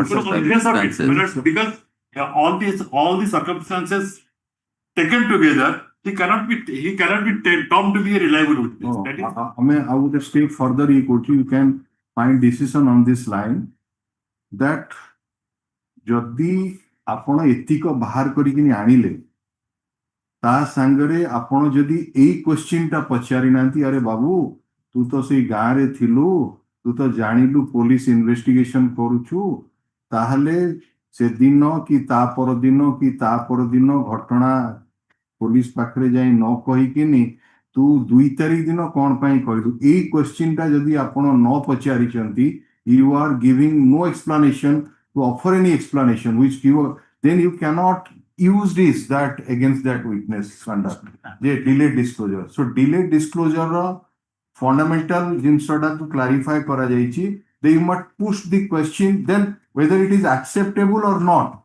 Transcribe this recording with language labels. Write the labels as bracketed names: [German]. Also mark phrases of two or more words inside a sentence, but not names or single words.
[English] So on the face of it, my circumstances? lord, because all these circumstances taken together, he cannot be termed to be a reliable witness. no, That is, I would have stayed further. You can find decision on this line that [Odia] ଯଦି ଆପଣ ଏତିକ ବାହାର କରିକିନି ଆଣିଲେ ତା ସାଙ୍ଗରେ ଆପଣ ଯଦି ଏଇ କ୍ୱେଶ୍ଚିନ୍ ଟା ପଚାରି ନାହାନ୍ତି ଆରେ ବାବୁ ତୁ ତ ସେଇ ଗାଁରେ ଥିଲୁ ତୁ ତ ଜାଣିଲୁ [English] police investigation [Odia] କରୁଛୁ ତାହେଲେ ସେଦିନ କି ତା ପରଦିନ ଘଟଣା ପୋଲିସ ପାଖରେ ଯାଇ ନ କହିକିନି ତୁ 2 ତାରିଖ ଦିନ କଣ ପାଇଁ କହିଲୁ ଏଇ କ୍ୱେଶ୍ଚିନ୍ ଟା ଯଦି ଆପଣ ନ ପଚାରିଛନ୍ତି [English] you are giving no explanation to offer any explanation which then you cannot use this that against that witness conduct. Delayed disclosure. So delayed disclosure fundamental jinsota to clarify [Odia] କରା ଯାଉଛି. [English] They must push the question then whether it is acceptable or not.